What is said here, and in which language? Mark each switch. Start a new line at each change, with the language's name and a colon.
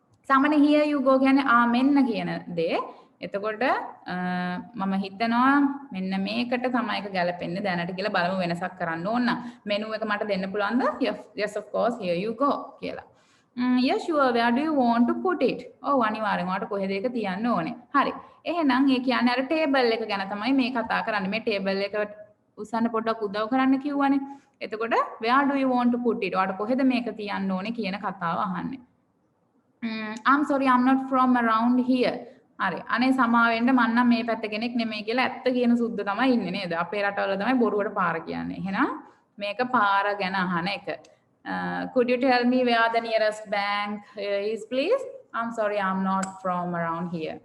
Sinhala: සාමාන්‍ය
English: here you go
Sinhala: කියන්නේ මෙන්න කියන දේ. එතකොට මම හිතනවා මෙන්න මේකට තමයි එක ගැලපෙන්නේ දැනට කියලා බලමු වෙනසක් කරන්න ඕන නම් menu එක මට දෙන්න පුළුවන්ද?
English: Yes, of course, here you go කියලා. Yes, sure, where do you want to put it?
Sinhala: ඔව් අනිවාර්යෙන් ඔයාලට කොහෙද ඒක තියන්න ඕනේ. හරි. එහෙනම් ඒ කියන්නේ අර table එක ගැන තමයි මේ කතා කරන්නේ. මේ table එක උස්සන්න පොඩ්ඩක් උදව් කරන්න කිව්වනේ.
English: එතකොට where do you want to put it?
Sinhala: ඔයාලට කොහෙද මේක තියන්න ඕනේ කියන කතාව අහන්නේ.
English: I'm sorry, I'm not from around here.
Sinhala: හරි. අනේ සමාවෙන්න මම නම් මේ පැත්ත කෙනෙක් නෙමෙයි කියලා ඇත්ත කියන සුද්ධ තමයි ඉන්නේ නේද? අපේ රටවල තමයි බොරුවට පාර කියන්නේ. එහෙනම් මේක පාර ගැන අහන එක.
English: Could you tell me where the nearest bank is, please? I'm sorry, I'm not from around here.